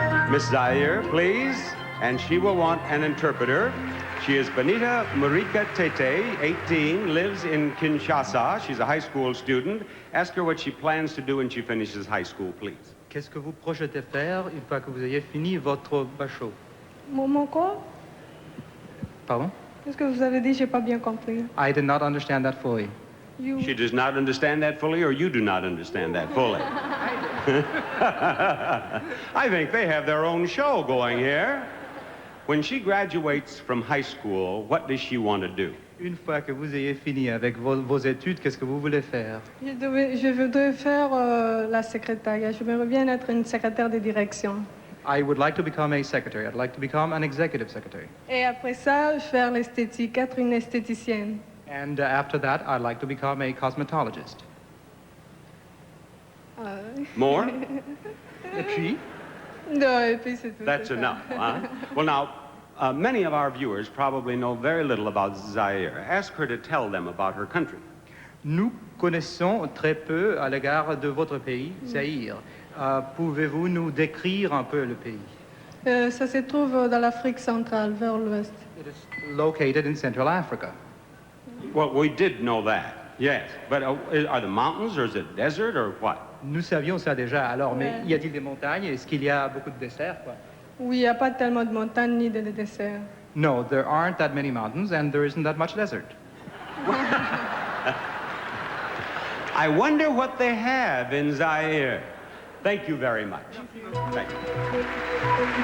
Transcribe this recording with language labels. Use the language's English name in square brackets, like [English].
[English] Miss Zaire, please, and she will want an interpreter. She is Benita Marika Tete, 18, lives in Kinshasa. She's a high school student. Ask her what she plans to do when she finishes high school, please. [French] Qu'est-ce que vous projetez faire une fois que vous ayez fini votre bachot? Mon quoi? Pardon? Qu'est-ce que vous avez dit? J'ai pas bien compris. [English] I did not understand that fully. She does not understand that fully, or you do not understand that fully? I think they have their own show going here. When she graduates from high school, what does she want to do? [French] Une fois que vous ayez fini avec vos études, qu'est-ce que vous voulez faire? Je voudrais faire la secrétaire. J'aimerais bien être une secrétaire de direction. [English] I would like to become a secretary. I'd like to become an executive secretary. [French] Et après ça, faire l'esthétique, être une esthéticienne. [English] And after that, I'd like to become a cosmetologist. More? [French] Et puis? Non, et puis c'est tout. [English] That's enough, huh? Well, now, many of our viewers probably know very little about Zaire. Ask her to tell them about her country. [French] Nous connaissons très peu à l'égard de votre pays, Zaïre. Pouvez-vous nous décrire un peu le pays? Ça se trouve dans l'Afrique centrale, vers l'ouest. [English] It is located in Central Africa. Well, we did know that, yes. But are the mountains, or is it desert, or what? [French] Nous savions ça déjà, alors, mais y a-t-il des montagnes? Est-ce qu'il y a beaucoup de déserts, quoi? Oui, il n'y a pas tellement de montagnes ni de déserts. [English] No, there aren't that many mountains, and there isn't that much desert. I wonder what they have in Zaire. Thank you very much. Thank you.